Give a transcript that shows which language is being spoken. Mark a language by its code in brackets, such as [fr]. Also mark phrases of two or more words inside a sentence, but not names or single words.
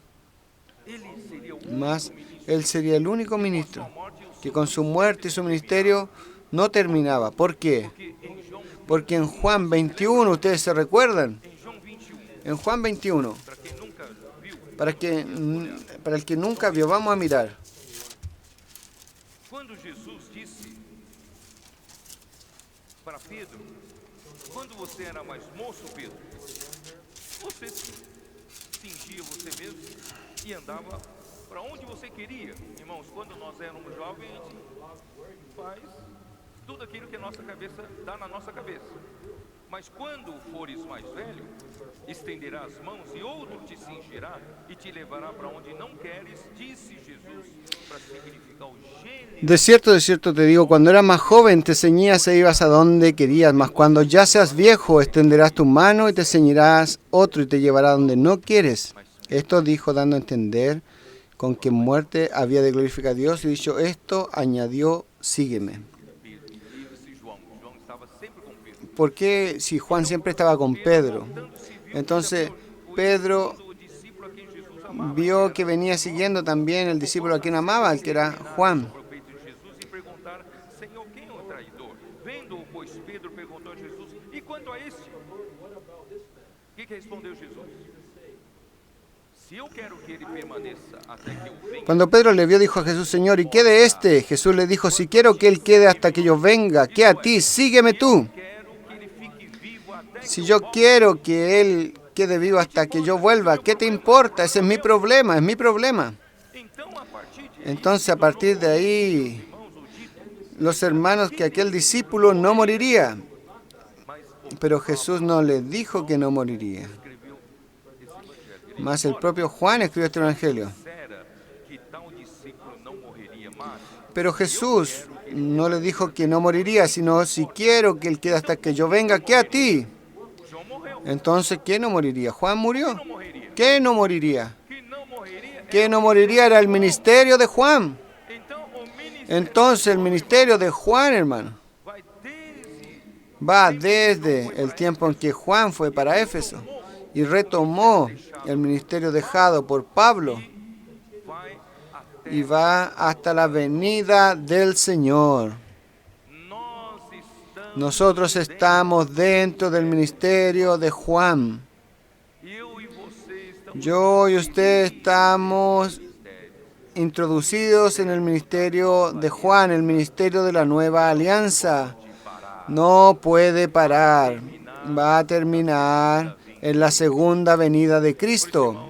[es] Mas él sería el único ministro que con su muerte y su ministerio no terminaba. ¿Por qué? Porque en Juan 21, ustedes se recuerdan, en Juan 21, para el que nunca vio, vamos a mirar. [pt] Quando Jesus disse para Pedro, quando você era mais moço, Pedro, você cingia você mesmo e andava para onde você queria. Irmãos, quando nós éramos jovens, a gente faz tudo aquilo que a nossa cabeça dá na nossa cabeça. Mas quando fores mais velho, estenderás as mãos e outro te cingirá e te levará para onde não queres, disse Jesus, para significar o gênero. [es] De cierto te digo, cuando eras más joven te ceñías e ibas a donde querías, mas cuando ya seas viejo extenderás tu mano y te ceñirás otro y te llevará donde no quieres. Esto dijo dando a entender con que muerte había de glorificar a Dios, y dicho esto añadió, sígueme. ¿Por qué si Juan siempre estaba con Pedro? Entonces, Pedro vio que venía siguiendo también el discípulo a quien amaba, el que era Juan. [pt] Peito de Jesus e perguntar: Senhor, quem é o traidor? Vendo-o, pois, Pedro perguntou a Jesus: E quanto a este? O que respondeu Jesus? Se eu quero que ele permaneça até que eu venha, [es] Cuando Pedro le vio, dijo a Jesús, Señor, ¿y qué de este? Jesús le dijo, si quiero que él quede hasta que yo venga, ¿qué a ti? Sígueme tú. [pt] quero que ele fique vivo até [es] Si yo quiero que él quede vivo hasta que yo vuelva, ¿qué te importa? Ese es mi problema, es mi problema. [pt] então a partir de [es] Entonces, a partir de ahí, los hermanos, que aquel discípulo no moriría. Pero Jesús no les dijo que no moriría. [pt] escreveu esse evangelho. [es] Mas el propio Juan escribió este evangelio. [pt] Era que tal discípulo não morreria mais. [es] Pero Jesús no le dijo que no moriría, sino si quiero que él quede hasta que yo venga, ¿qué a ti? [pt] João morreu. [es] Entonces, ¿quién no moriría? ¿Juan murió? [pt] Não morreria. [es] ¿Qué no moriría? [pt] Que não morreria. [es] ¿Qué no moriría? Era el ministerio de Juan. [pt] Então o ministério [es] Entonces, el ministerio de Juan, hermano, [pt] vai desde [es] va desde el tiempo en que Juan fue para Éfeso y retomó el ministerio dejado por Pablo [pt] vai até [es] y va hasta la venida del Señor. [pt] nós estamos. [es] Nosotros estamos dentro del ministerio de Juan. [pt] Eu e você estamos [es] Yo y usted estamos introducidos en el ministerio de Juan, el ministerio de la nueva alianza. No puede parar. Va a terminar en la segunda venida de Cristo.